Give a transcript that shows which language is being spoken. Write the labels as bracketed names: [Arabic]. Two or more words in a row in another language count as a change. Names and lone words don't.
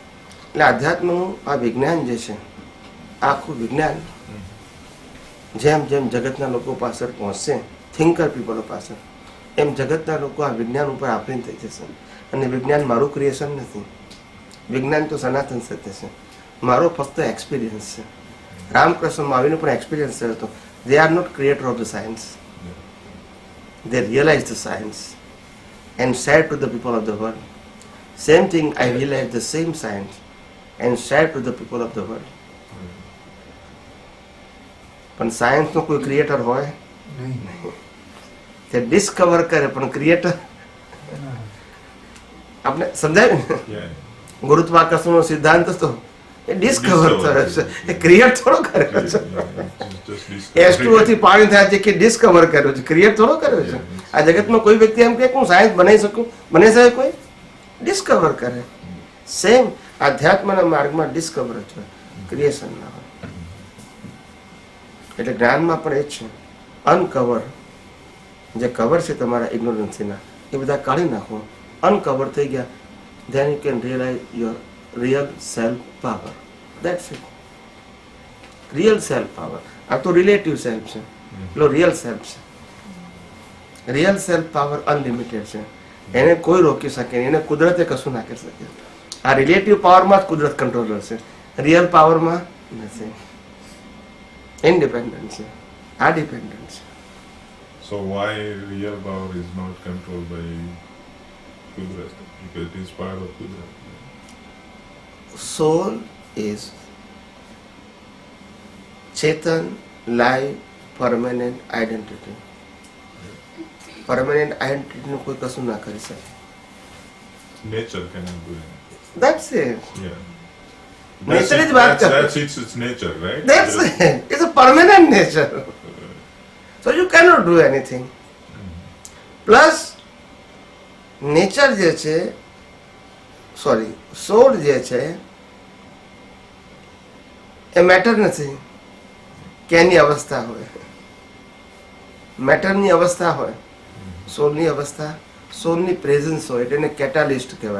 [Gujarati] એટલે આધ્યાત્મનું આ વિજ્ઞાન જે છે, આખું વિજ્ઞાન જેમ જેમ જગતના લોકો પાછળ પહોંચશે, [English] thinker people [Gujarati] પાછળ, એમ જગતના લોકો આ વિજ્ઞાન ઉપર આફરીન થઈ જશે. અને વિજ્ઞાન મારું ક્રિએશન નથી. વિજ્ઞાન તો સનાતન સત્ય છે, મારો ફક્ત એક્સપિરિયન્સ છે. રામકૃષ્ણ માવીનો પણ એક્સપિરિયન્સ હતો. [English] they are not creator of the science, they realized the science and shared to the people of the world. Same thing, I realized the same science and shared to the people of the world. [Gujarati] પણ સાયન્સ નો કોઈ ક્રિએટર હોય તે ડિસ્કવર કરે, પણ ક્રિએટર આપણે સમજાય ને. [English] Yeah. [Gujarati] ગુરુત્વાકર્ષણનો સિદ્ધાંત તો એ ડિસ્કવર કરે છે, એ ક્રિએટ થોડો કરે છે. [English] Just discover. [Gujarati] H2O થી પાણી થાય છે કે ડિસ્કવર કર્યો છે, ક્રિએટ થોડો કર્યો છે. આ જગતમાં કોઈ વ્યક્તિ એમ કે હું સાયન્સ બનાવી શકું, બની શકે? કોઈ ડિસ્કવર કરે. સેમ આધ્યાત્મના માર્ગમાં ડિસ્કવર જ હોય, ક્રિએશન ના હોય. એટલે જ્ઞાનમાં પણ એ જ છે. અનકવર, જે કવર છે તમારા ઇગ્નોરન્સીના, એ બધા કાઢી નાખો. અનકવર થઈ ગયા, [English] then you can realize your real self power. That's it. Real self power. [Gujarati] આ તો [English] relative self [Gujarati] છે, પેલો [English] real self [Gujarati] છે. [English] real self power unlimited [Gujarati] છે, એને કોઈ રોકી શકે નહીં, એને કુદરતે કશું ના કરી શકે. આ [English] relative power [Gujarati] જ કુદરત કંટ્રોલર છે, [English] real power [Gujarati] નથી. ઇન્ડિપેન્ડન્ટ છે, આ ડિપેન્ડન્ટ છે. [English] So why real power is not controlled by Kudrat? Because it is part of Kudrat. Soul is Chetan, life, permanent identity. Permanent identity [Gujarati] નું કોઈ કશું ના કરી શકે. [English] Nature cannot do anything. That's it. Yeah. Nature is what- that's its nature, right? That's it. It's a permanent nature. So you cannot do anything. [Gujarati] Plus, nature જે છે, સોરી, સોul જે છે એ મેટર નથી કે એની અવસ્થા હોય. મેટરની અવસ્થા હોય, સોલની અવસ્થા, સોલની પ્રેઝન્સ હોય એટલે એને કેટાલિસ્ટ કહેવાય.